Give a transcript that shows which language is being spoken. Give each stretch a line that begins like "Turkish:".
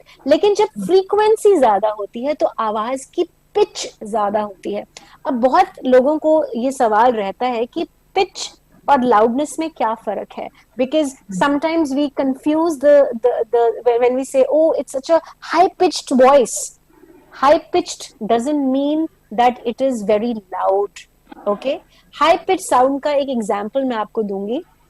Hindi: लेकिन जब फ्रीक्वेंसी ज्यादा होती है तो आवाज की पिच ज्यादा होती है. अब बहुत लोगों को ये सवाल रहता है कि पिच और लाउडनेस में क्या फर्क है,
English: Because sometimes we confuse the when we say oh it's such a high pitched voice. High pitched doesn't mean that it is very loud.
Hindi: Okay, high pitch sound का एक एग्जांपल मैं आपको दूंगी.